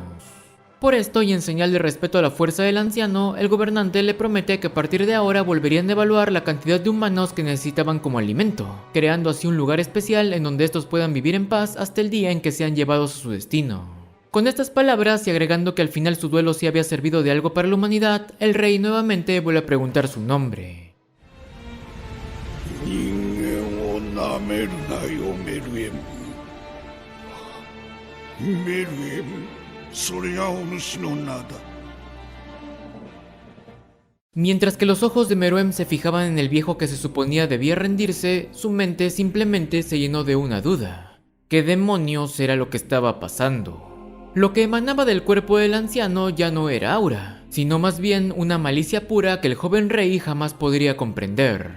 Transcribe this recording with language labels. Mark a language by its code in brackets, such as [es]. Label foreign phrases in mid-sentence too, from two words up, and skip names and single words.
[es] Por esto, y en señal de respeto a la fuerza del anciano, el gobernante le promete que a partir de ahora volverían a evaluar la cantidad de humanos que necesitaban como alimento, creando así un lugar especial en donde estos puedan vivir en paz hasta el día en que sean llevados a su destino. Con estas palabras y agregando que al final su duelo sí había servido de algo para la humanidad, el rey nuevamente vuelve a preguntar su nombre. [ja] 人間をなめるなよ、メルエム。メルエム、それがお主の名だ。 [es] Mientras que los ojos de Meruem se fijaban en el viejo que se suponía debía rendirse, su mente simplemente se llenó de una duda. ¿Qué demonios era lo que estaba pasando? Lo que emanaba del cuerpo del anciano ya no era aura, sino más bien una malicia pura que el joven rey jamás podría comprender.